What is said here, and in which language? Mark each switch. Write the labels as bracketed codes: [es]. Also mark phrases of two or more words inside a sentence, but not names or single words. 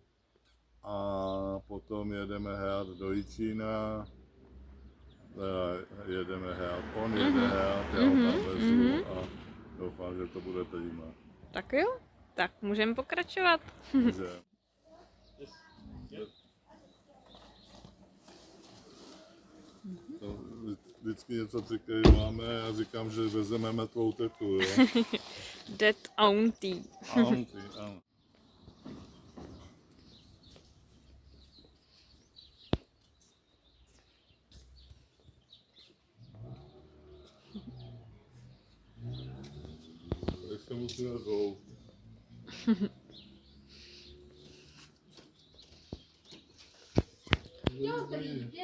[cs] A potom jedeme hrát do Jičína, jedeme hrát, on jede hrát, já ho tam vezu a doufám, že to bude prima. Tak jo, tak můžeme pokračovat. Že... To vždycky něco přikrýváme, já říkám, že vezmeme tvou tetu, jo? [en] Dead auntie. [cs] Auntie, ano. Tak se musíme zhout. Dobrý den.